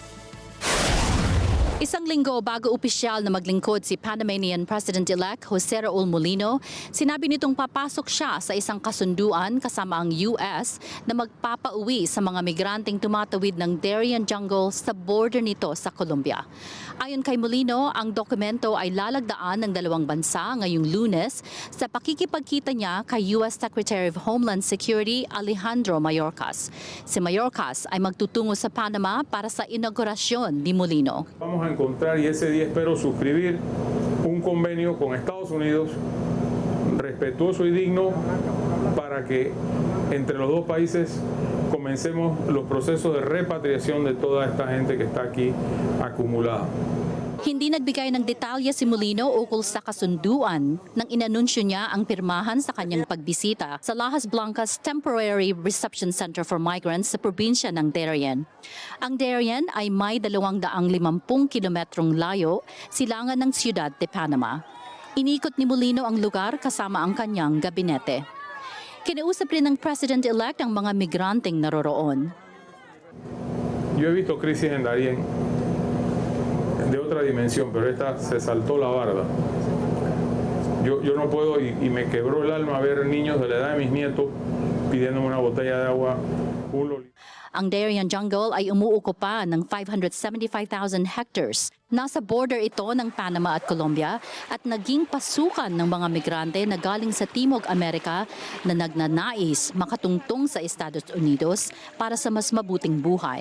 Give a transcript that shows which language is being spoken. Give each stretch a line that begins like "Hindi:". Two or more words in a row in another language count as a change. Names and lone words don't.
Filipino: Isang linggo bago opisyal na maglingkod si Panamanian President-elect Jose Raul Molino, sinabi nitong papasok siya sa isang kasunduan kasama ang US na magpapauwi sa mga migranteng tumatawid ng Darien Jungle sa border nito sa Colombia. Ayon kay Molino, ang dokumento ay lalagdaan ng dalawang bansa ngayong Lunes sa pakikipagkita niya kay
English: US Secretary of Homeland Security
Filipino: Alejandro Mayorkas. Si Mayorkas ay magtutungo sa Panama para sa inaugurasyon ni Molino.
Spanish: Vamos a encontrar y ese día espero suscribir un convenio con Estados Unidos respetuoso y digno para que entre los dos países comencemos los procesos de repatriación de toda esta gente que está aquí acumulada.
Filipino: Hindi nagbigay ng detalye si Molino ukol sa kasunduan nang inanunsyo niya ang pirmahan sa kanyang pagbisita sa Lajas Blancas Temporary Reception Center for Migrants sa probinsya ng Darien. Ang Darien ay may 250 kilometrong layo silangan ng siyudad de Panama. Inikot ni Molino ang lugar kasama ang kanyang gabinete. Kinausap rin ng President-elect ang mga migranteng naroroon.
Spanish: Yo he visto crisis en Darien de otra dimensión, pero esta se saltó la barda. Yo no puedo y me quebró el alma ver niños de la edad de mis nietos pidiéndome una botella de agua.
Filipino: Ang Darien Jungle ay umuukupa ng 575,000 hectares. Nasa border ito ng Panama at Colombia at naging pasukan ng mga migrante na galing sa Timog Amerika na nagnanais makatungtong sa Estados Unidos para sa mas mabuting buhay.